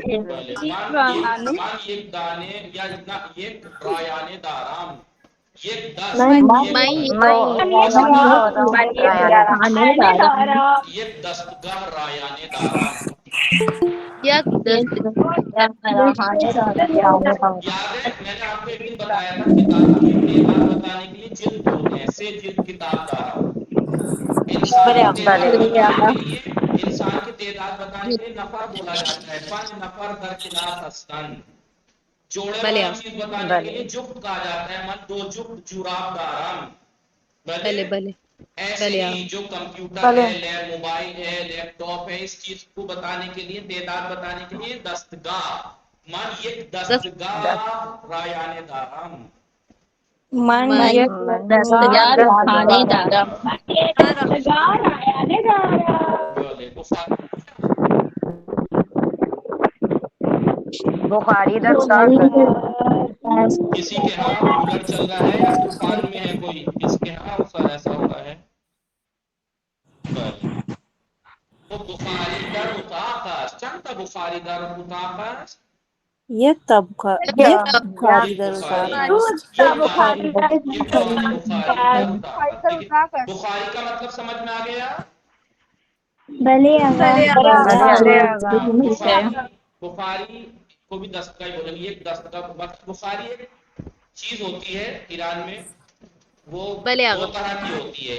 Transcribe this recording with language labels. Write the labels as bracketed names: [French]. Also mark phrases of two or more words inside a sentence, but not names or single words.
[Persian] بله من یک دانه یا نه یک رایانه دارم. یک دست من یک دستگاه رایانه دارم. یک دست [Urdu] یاد ہے میں نے آپ کو ایک دن بتایا تھا کتاب کی تعداد بتانے کے لیے جلد ہوتے ہیں. [Persian] 6 جلد کتاب دارا. [Urdu] انسان کی تعداد بتانے کے لیے انسان کی تعداد بتانے کے لیے نفر بولا جاتا ہے. [Persian] 5 نفر در کنار ہستن. [Urdu] جوڑے والی چیز بتانے کے لیے جفت کہا جاتا ہے. [Persian] من 2 جفت جوراب دارم. [Urdu] بلے ایسے ہی جو کمپیوٹر ہے، موبائل ہے، لیپ ٹاپ ہے، اس چیز کو بتانے کے لیے تعداد بتانے کے لیے دستگاہ. [Persian] من یک دستگاه رایانه دارم. من یک دستگاه رایانه دارم. بله بخاری در [Urdu] کسی کے ہاں کولر چل رہا ہے یا طوفان میں ہے کوئی؟ کس کے ہاں ایسا ہو رہا ہے؟ بله تو [Persian] بخاری در اتاق است. چند تا بخاری در اتاق است؟ یک بخاری در اتاق بخاری در اتاق. [Urdu] بخاری کا مطلب سمجھ میں آ گیا؟ بخاری کو بھی دستگاہ ہی بولیں گے. ایک دستگاہ بخاری ایک چیز ہوتی ہے ایران میں. وہ 2 طرح کی ہوتی ہے.